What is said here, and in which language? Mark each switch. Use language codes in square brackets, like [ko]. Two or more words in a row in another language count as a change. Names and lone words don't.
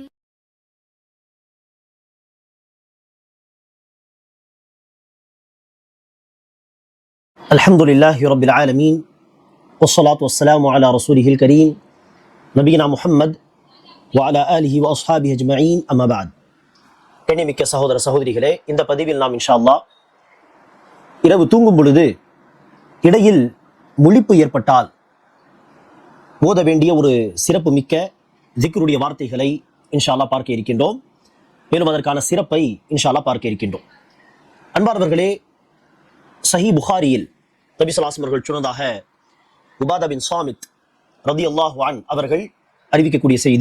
[ar] الحمد لله رب العالمين والصلاة والسلام على رسوله الكريم نبينا محمد وعلى آله وأصحابه أجمعين أما بعد. [ta] கண்ணியமிக்க சகோதர சகோதரிகளே, இந்த பதிவில் நாம் [ar] إن شاء الله [ta] இரவு தூங்கும் பொழுது இடையில் முழிப்பு ஏற்பட்டால் ஓத வேண்டிய ஒரு சிறப்பு மிக்க ஜிக்ருடைய வார்த்தைகளை [ar] إن شاء الله [ta] பார்க்க இருக்கின்றோம். மேலும் அதற்கான சிறப்பை [ar] إن شاء الله [ta] பார்க்க இருக்கின்றோம். அன்பார்ந்தவர்களே, சஹீ புகாரியில் நபி [ar] صلى الله عليه وسلم [ta] அவர்கள் சொன்னதாக உபாதா பின் ஸாமித் [ar] رضي الله عنه [ta] அவர்கள் அறிவிக்கக்கூடிய செய்தி.